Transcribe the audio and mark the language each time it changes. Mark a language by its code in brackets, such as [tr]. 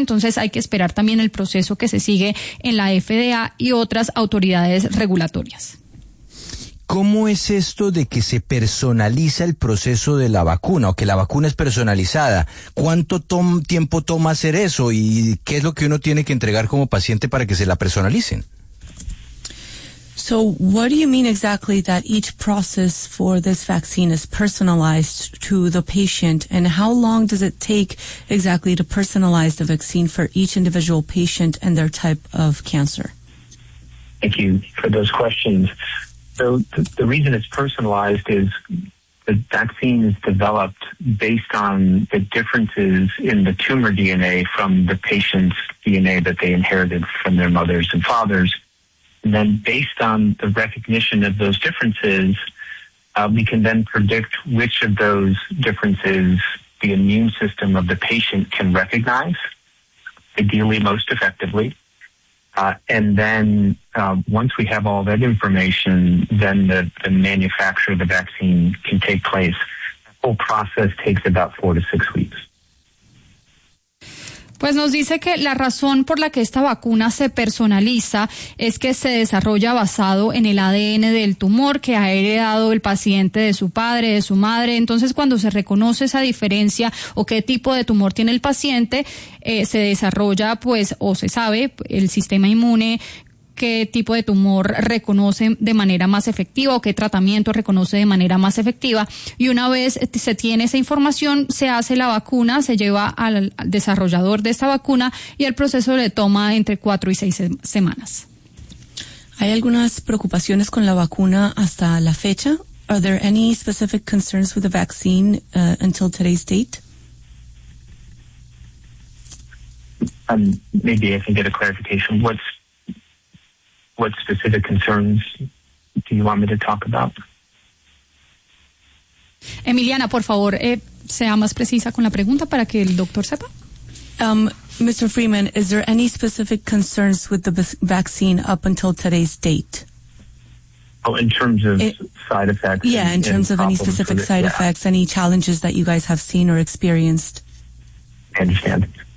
[es] Entonces hay que esperar también el proceso que se sigue en la FDA y otras autoridades regulatorias. ¿Cómo es esto de que se personaliza el proceso de la vacuna o que la vacuna es personalizada? ¿Cuánto tiempo toma hacer eso y qué es lo que uno tiene que entregar como paciente para que se la personalicen? [en] So, what do you mean exactly that each process for this vaccine is personalized to the patient, and how long does it take exactly to personalize the vaccine for each individual patient and their type of cancer? Thank you for those questions. So the reason it's personalized is the vaccine is developed based on the differences in the tumor DNA from the patient's DNA that they inherited from their mothers and fathers. And then based on the recognition of those differences, we can then predict which of those differences the immune system of the patient can recognize, ideally most effectively. Once we have all that information, then the manufacture of the vaccine can take place. The whole process takes about 4 to 6 weeks. Pues nos dice que la razón por la que esta vacuna se personaliza es que se desarrolla basado en el ADN del tumor que ha heredado el paciente de su padre, de su madre. Entonces, cuando se reconoce esa diferencia o qué tipo de tumor tiene el paciente, se desarrolla, pues, o se sabe, el sistema inmune, qué tipo de tumor reconoce de manera más efectiva o qué tratamiento reconoce de manera más efectiva. Y una vez se tiene esa información, se hace la vacuna, se lleva al desarrollador de esta vacuna y el proceso le toma entre 4 y 6 semanas. ¿Hay algunas preocupaciones con la vacuna hasta la fecha? Are there any specific concerns with the vaccine until today's date? Maybe I can get a clarification. What specific concerns do you want me to talk about? [es] Emiliana, por favor, sea más precisa con la pregunta para que el doctor sepa. [en] Mr. Freeman, is there any specific concerns with the vaccine up until today's date? Oh, in terms of side effects? Yeah, in terms of any specific side effects, any challenges that you guys have seen or experienced? I understand.